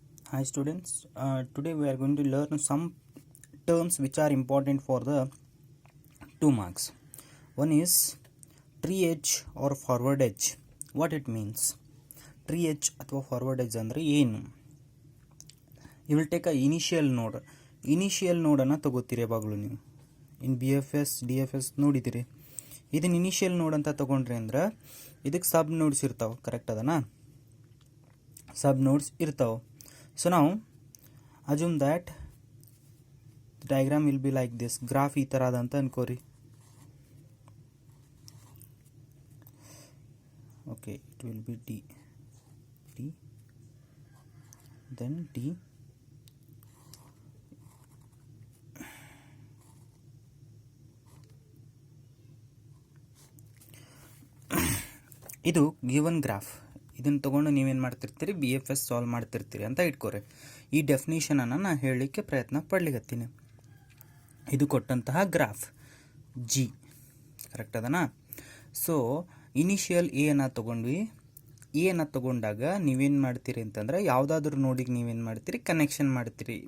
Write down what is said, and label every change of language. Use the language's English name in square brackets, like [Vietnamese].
[English] Hi students, today we are going to learn some terms which are important for the 2 marks. One is tree edge or forward edge. What it means? [Kannada] Tree edge ಅಥವಾ forward edge ಅಂದರೆ ಏನು? [English] You will take a initial node. [Kannada] Initial node ಅನ್ನು ತಗೋತೀರಿ ಯಾವಾಗಲೂ ನೀವು. ಇನ್ BFS, DFS ನೋಡಿದ್ದೀರಿ. ಇದನ್ನ initial ನೋಡ್ ಅಂತ ತಗೊಂಡ್ರಿ ಅಂದ್ರೆ ಇದಕ್ಕೆ ಸಬ್ ನೋಡ್ಸ್ ಇರ್ತಾವೆ, ಕರೆಕ್ಟ್ ಅದನಾ? ಸಬ್ ನೋಡ್ಸ್ ಇರ್ತಾವೆ. [English] So now assume that the diagram will be like this. [Kannada] Graph ಈ ಥರ ಅದ ಅಂತ ಅನ್ಕೋರಿ. [English] Okay, it will be D, then D, [Kannada] ಇದು ಗಿವನ್ ಗ್ರಾಫ್. ಇದನ್ನು ತೊಗೊಂಡು ನೀವೇನು ಮಾಡ್ತಿರ್ತೀರಿ, BFS ಸಾಲ್ವ್ ಮಾಡ್ತಿರ್ತೀರಿ ಅಂತ ಇಟ್ಕೋರಿ. ಈ ಡೆಫಿನೇಷನನ್ನು ನಾನು ಹೇಳಲಿಕ್ಕೆ ಪ್ರಯತ್ನ ಪಡ್ಲಿಕತ್ತೀನಿ. ಇದು ಕೊಟ್ಟಂತಹ ಗ್ರಾಫ್ G, ಕರೆಕ್ಟ್ ಅದನಾ? ಸೊ ಇನಿಷಿಯಲ್ ಎನ ತೊಗೊಂಡ್ವಿ. ಎನ ತೊಗೊಂಡಾಗ ನೀವೇನು ಮಾಡ್ತೀರಿ ಅಂತಂದ್ರೆ ಯಾವುದಾದ್ರೂ ನೋಡಿಗೆ ನೀವೇನು ಮಾಡ್ತೀರಿ, ಕನೆಕ್ಷನ್ ಮಾಡ್ತೀರಿ.